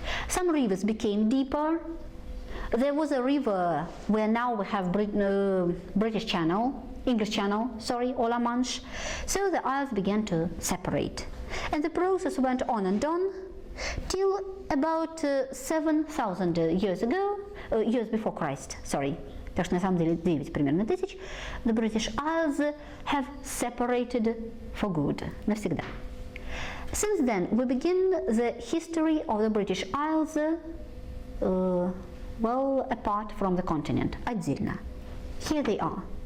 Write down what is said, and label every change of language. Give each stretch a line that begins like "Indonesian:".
English: Some rivers became deeper. There was a river where now we have British Channel, English Channel, sorry, or La Manche. So the isles began to separate. And the process went on and on till about 7,000 years ago, years before Christ, sorry.
Russian: Так что на самом деле 9 примерно тысяч.
English: The British Isles have separated for good, навсегда. Since then, we begin the history of the British Isles well apart from the continent, отдельно. Here they are.